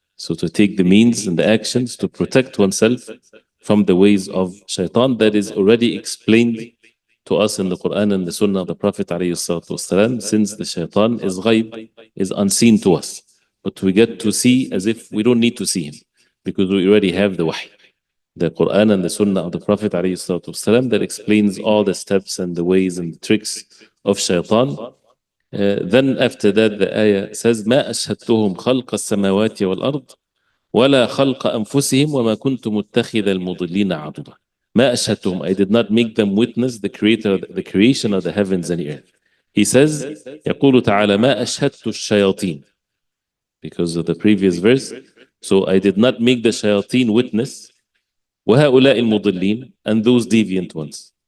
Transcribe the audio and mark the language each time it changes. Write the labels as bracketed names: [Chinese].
[English] So to take the means and the actions to protect oneself from the ways of shaitan, that is already explained to us in the Quran and the Sunnah of the Prophet ﷺ, since the shaitan is ghaib, is unseen to us. But we get to see as if we don't need to see him, because we already have the wahy, the Quran and the Sunnah of the Prophet ﷺ, that explains all the steps and the ways and the tricks of shaitan. Then after that the ayah says, [Arabic] ما أشهدتهم خلق السماوات والأرض ولا خلق أنفسهم وما كنت متخذ المضلين عضدا. ما أشهدتهم, [English] I did not make them witness the creation of the heavens and the earth. He says, [Arabic] يقول تعالى ما أشهدت الشياطين, [English] because of the previous verse. So I did not make the shayateen witness, [Arabic] وهؤلاء المضلين, [English] and those deviant ones.